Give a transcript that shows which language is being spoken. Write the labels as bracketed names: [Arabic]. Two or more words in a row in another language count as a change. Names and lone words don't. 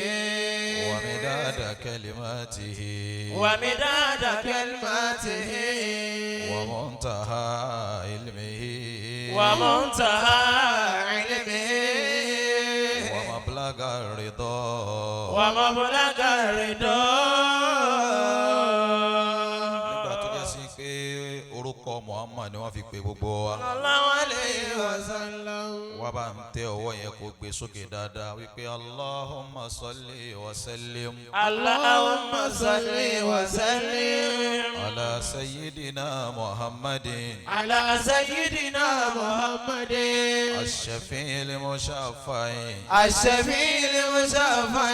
[Arabic] ومداد كلماته. ومداد كلماته. ومنتهى علمه. ومنتهى علمه. ومبلغ الرضا. ومبلغ الرضا. [Yoruba] nígbà tó jẹ́ sí pé orúkọ Muhammad ni wọ́n fi pe gbogbo wa. [Arabic] صلى الله عليه وسلم. [Yoruba] wá bá ń tẹ ọwọ́ yẹn kó gbé sókè dáadáa wípé [Arabic] اللهم صل وسلم. اللهم صل وسلم على سيدنا محمد. على سيدنا محمد الشفيع المشفع. الشفيع المشفع.